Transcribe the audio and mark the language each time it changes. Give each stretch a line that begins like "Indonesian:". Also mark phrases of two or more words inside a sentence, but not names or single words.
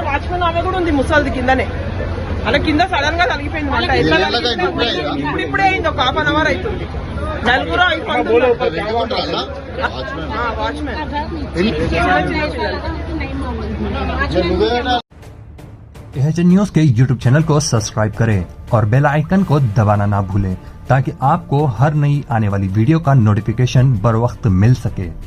Telugu: వాచ్మెన్ ఆమె కూడా ఉంది ముసలిది కిందనే. అలా కింద సడన్ గా తగిలిపోయింది మంట. ఇప్పుడే అయింది, ఒక 1/2 అవర్ అవుతుంది. నలుగురు వాచ్మెన్
Hindi: AHN न्यूज के YouTube चैनल को सब्सक्राइब करें और
English: bell icon
Hindi: को दबाना ना भूलें ताकि आपको हर नई आने वाली वीडियो का नोटिफिकेशन बर वक्त मिल सके।